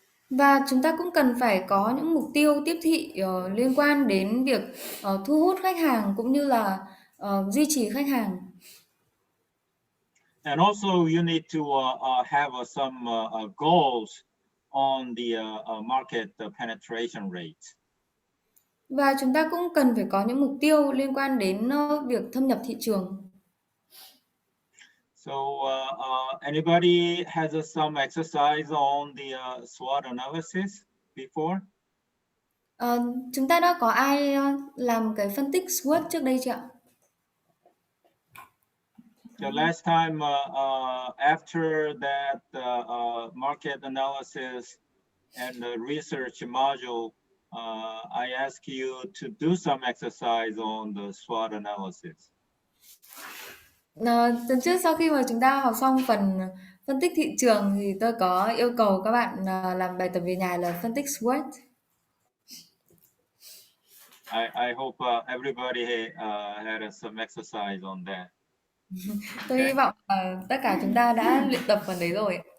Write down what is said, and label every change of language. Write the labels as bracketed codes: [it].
[vi] Và chúng ta cũng cần phải có những mục tiêu tiếp thị liên quan đến việc thu hút khách hàng cũng như là duy trì khách hàng. [en] And also you need to have some goals on the market penetration rate. [vi] Và chúng ta cũng cần phải có những mục tiêu liên quan đến việc thâm nhập thị trường. [en] So anybody has some exercise on the SWOT analysis before? [vi] Chúng ta đã có ai làm cái phân tích SWOT trước đây chưa ạ? [en] The last time after that market analysis and the research module, I ask you to do some exercise on the SWOT analysis. [vi] Tuần trước sau khi mà chúng ta học xong phần phân tích thị trường thì tôi có yêu cầu các bạn làm bài tập về nhà là phân tích SWOT. [en] I hope everybody had some exercise on that. [vi] Tôi hy vọng tất cả chúng ta đã luyện tập phần đấy rồi.